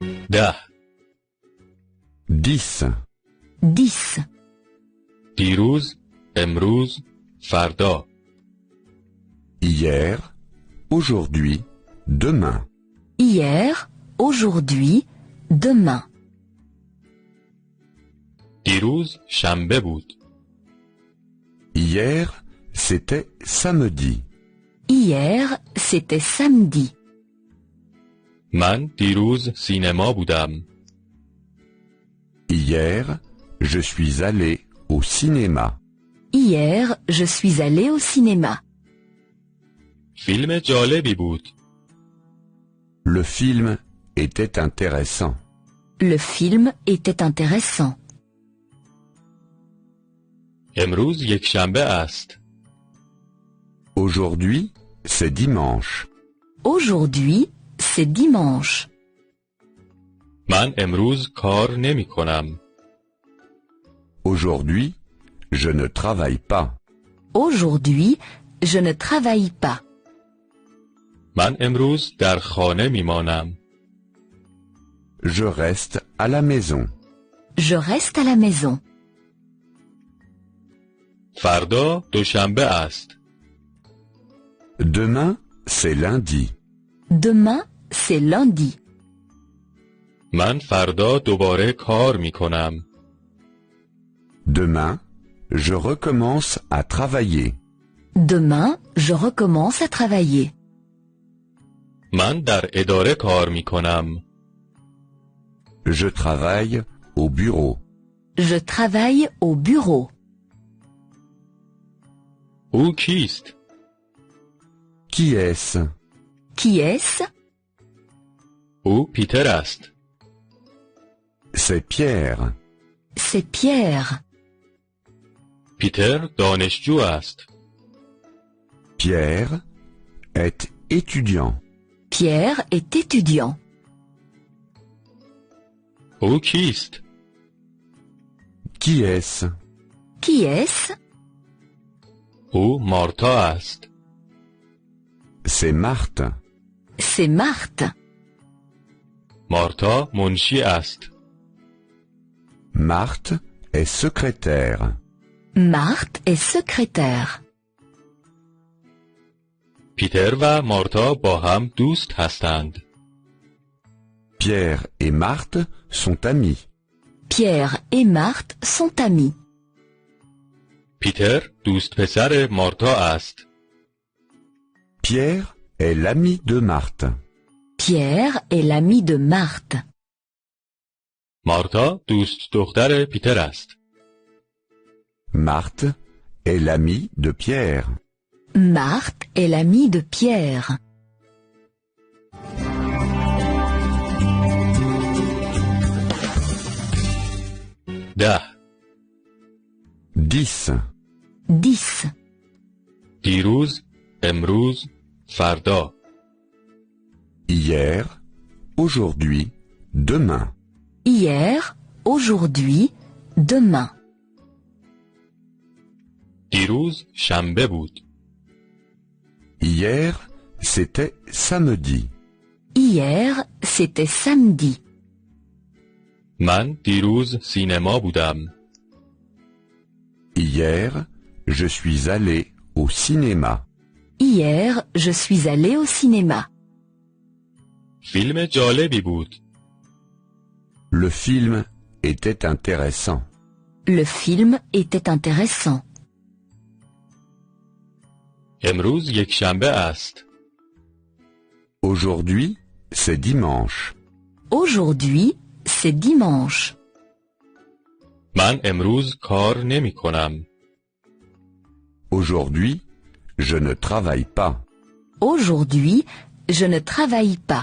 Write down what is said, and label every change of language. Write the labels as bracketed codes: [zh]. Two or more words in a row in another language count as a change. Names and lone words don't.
[fa] 10 [fr] 10. 10. [fa] دیروز، امروز، فردا. [fr] Hier, aujourd'hui, demain. Hier, aujourd'hui, demain. [fa] دیروز شنبه بود. [fr] Hier, c'était samedi. Hier, c'était samedi. [fa] من دیروز سینما بودم. [fr] Hier, je suis allé au cinéma. Hier, je suis allé au cinéma. [fa] فیلم جالبی بود. [fr] Le film était intéressant. Le film était intéressant. [fa] امروز یک شنبه است. [fr] Aujourd'hui, c'est dimanche. Aujourd'hui, c'est dimanche. [fa] من امروز کار نمی کنم. [fr] Aujourd'hui, je ne travaille pas. Aujourd'hui, je ne travaille pas. [fa] من امروز در خانه می مانم. [fr] Je reste à la maison. Je reste à la maison. [fa] فردا دوشنبه است. [fr] Demain, c'est lundi. Demain, c'est lundi. [fa] من فردا دوباره کار می کنم. [fr] Demain, je recommence à travailler. Demain, je recommence à travailler. [fa] من در اداره کار می کنم. [fr] Je travaille au bureau. Je travaille au bureau. [fa] او کیست؟ [fr] Qui est-ce? Qui est-ce? [fa] او پیتر است. [fr] C'est Pierre. C'est Pierre. [fa] پیتر دانشجو است. [fr] Pierre est étudiant. Pierre est étudiant. [fa] او کیست؟ [fr] Qui est-ce? Qui est-ce? [fa] او مارتا است. [fr] C'est Marthe. C'est Marthe. [fa] مارتا منشی است. [fr] Marthe est secrétaire. Marthe est secrétaire. [fa] پیتر و مارتا با هم دوست هستند. [fr] Pierre et Marthe sont amis. Pierre et Marthe sont amis. [fa] پیتر دوست پسر مارتا است. [fr] Pierre est l'ami de Marthe. Pierre est l'ami de Marthe. [fa] مارتا دوست دختر پیتر است. [fr] Marthe est l'ami de Pierre. Marthe est l'ami de Pierre. [fa] ده [fr] 10. 10. [fa] دیروز، امروز، فردا. [fr] Hier, aujourd'hui, demain. Hier, aujourd'hui, demain. [fa] دیروز شنبه بود. [fr] Hier, c'était samedi. Hier, c'était samedi. [fa] من دیروز سینما بودم. [fr] Hier, je suis allé au cinéma. Hier, je suis allé au cinéma. [fa] فیلم جالبی بود. [fr] Le film était intéressant. Le film était intéressant. [fa] امروز یک شنبه است. [fr] Aujourd'hui, c'est dimanche. Aujourd'hui, c'est dimanche. [fa] من امروز کار نمی کنم. [fr] Aujourd'hui, je ne travaille pas. Aujourd'hui, je ne travaille pas.